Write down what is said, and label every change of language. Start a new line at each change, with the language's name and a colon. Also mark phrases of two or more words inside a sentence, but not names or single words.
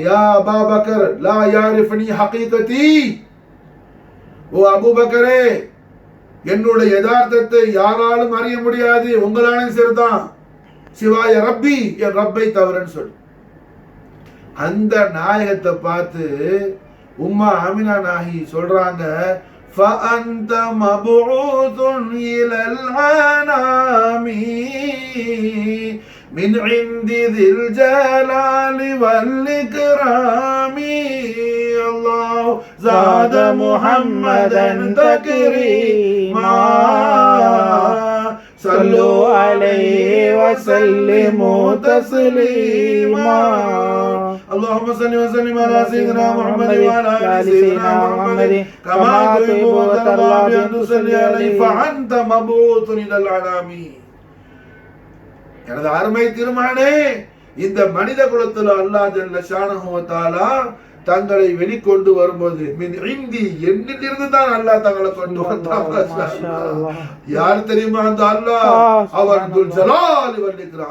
Arabic: يا أبا بكر لا يعرفني حقيقتي,
Tamil: ஓ அபூபக்கரே, என்னுடைய யதார்த்தத்தை யாராலும் அறிய முடியாது, உங்களாலும் சரிதான்,
Arabic: سوى ربي,
Tamil: என் ரப்பை தவறுன்னு சொல்லு. அந்த நாயகத்தை பார்த்து உம்மா ஆமினா நாயகி சொல்றாங்க,
Arabic: فأنت مبعوث إلى الأنام من عند ذي الجلال والإكرام. الله زاد محمدا تكريما صلوا عليه وسلموا تسليما. اللهم صل وسلم على سيدنا محمد وعلى آل سيدنا محمد كما تحب وترضى بأن تصلي عليه فأنت مبعوث إلى الأنام.
Tamil: எனது அருமை திருமகனே, இந்த மனித குலத்தில்
Arabic: الله جل شأنه وتعالى
Tamil: தங்களை வெளிக்கொண்டு வரும்போது
Arabic: من عندي
Tamil: என்னிலிருந்து தான் அல்லாஹ் தங்களை கொண்டு வந்தார். யார் தெரியுமா அந்த அல்லாஹ்? அவன்
Arabic: ذو الجلال والإكرام.